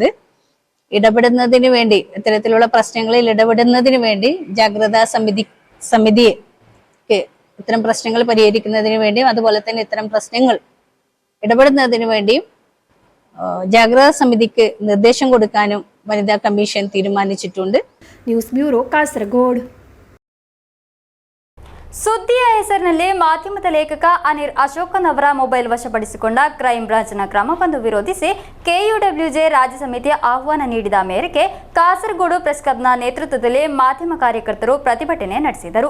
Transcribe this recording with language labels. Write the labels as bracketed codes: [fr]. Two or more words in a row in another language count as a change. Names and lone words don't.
[ml] ഇടപെടുന്നതിന് വേണ്ടി ഇത്തരത്തിലുള്ള പ്രശ്നങ്ങളിൽ ഇടപെടുന്നതിന് വേണ്ടി ജാഗ്രതാ സമിതിയെ ഇത്തരം പ്രശ്നങ്ങൾ പരിഹരിക്കുന്നതിന് വേണ്ടിയും അതുപോലെ തന്നെ ഇത്തരം പ്രശ്നങ്ങൾ ഇടപെടുന്നതിന് വേണ്ടിയും ജാഗ്രതാ സമിതിക്ക് നിർദ്ദേശം കൊടുക്കാനും വനിതാ കമ്മീഷൻ തീരുമാനിച്ചിട്ടുണ്ട്. [en] News Bureau, Kasaragod. [kn] ಸುದ್ದಿಯ ಹೆಸರಿನಲ್ಲಿ ಮಾಧ್ಯಮದ ಲೇಖಕ ಅನಿಲ್ ಅಶೋಕನ್ ಅವರ ಮೊಬೈಲ್ ವಶಪಡಿಸಿಕೊಂಡ [en] crime branch [kn] ಕ್ರಮವನ್ನು ವಿರೋಧಿಸಿ ಕೆಯುಡಬ್ಲ್ಯೂಜೆ ರಾಜ್ಯ ಸಮಿತಿ ಆಹ್ವಾನ ನೀಡಿದ ಮೇರೆಗೆ ಕಾಸರಗೋಡು ಪ್ರೆಸ್ ಕ್ಲಬ್ನ ನೇತೃತ್ವದಲ್ಲಿ ಮಾಧ್ಯಮ ಕಾರ್ಯಕರ್ತರು ಪ್ರತಿಭಟನೆ ನಡೆಸಿದರು.